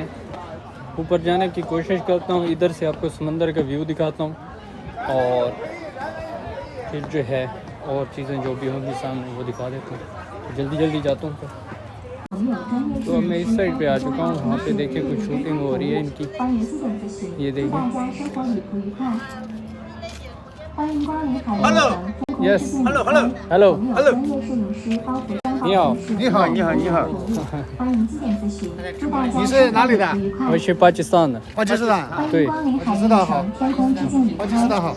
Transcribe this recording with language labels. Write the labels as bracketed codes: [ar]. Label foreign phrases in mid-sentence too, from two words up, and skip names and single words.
[hi] ऊपर जाने की कोशिश करता हूँ इधर से आपको समंदर का व्यू दिखाता हूँ और फिर जो है और चीज़ें जो भी होंगी सामने वो दिखा देता हूँ तो जल्दी जल्दी जाता हूँ तो अब मैं इस साइड पे आ चुका हूँ वहाँ पे देखिए कुछ शूटिंग हो रही है इनकी ये देखिए [en] Hello. Yes. Hello. Hello. Hello. Hello. [zh] 你好。你好，你好，你好。你是哪里的？我是巴基斯坦的。巴基斯坦。对。巴基斯坦好。巴基斯坦好。